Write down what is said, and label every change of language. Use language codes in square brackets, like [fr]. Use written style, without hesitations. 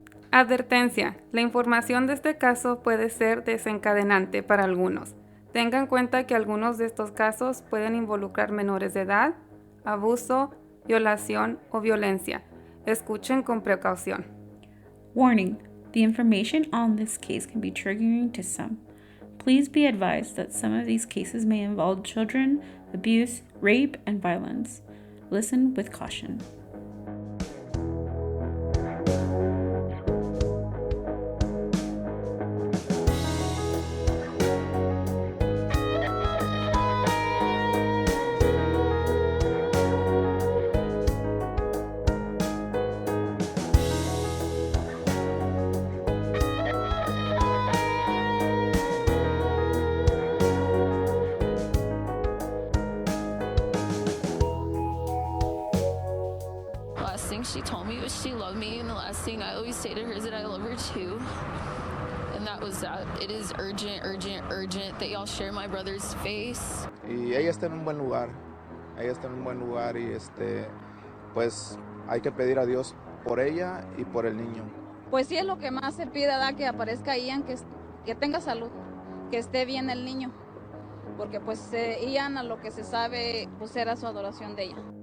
[es] Advertencia: la información de este caso puede ser desencadenante para algunos. Tengan en cuenta que algunos de estos casos pueden involucrar menores de edad, abuso, violación o violencia. Escuchen con precaución. [en] Warning: the information on this case can be triggering to some. Please be advised that some of these cases may involve children, abuse, rape, and violence. Listen with caution. She told me was she loved me, and the last thing I always say to her is that I love her too. And that was that. It is urgent, urgent, urgent that y'all share my brother's face. [es] Y ella está en un buen lugar. Ella está en un buen lugar y pues hay que pedir a Dios por ella y por el niño. Pues sí, es lo que más se pide, ¿verdad? Que aparezca Ian, que tenga salud, que esté bien el niño. Porque pues Ian, a lo que se sabe, pues era su adoración de ella.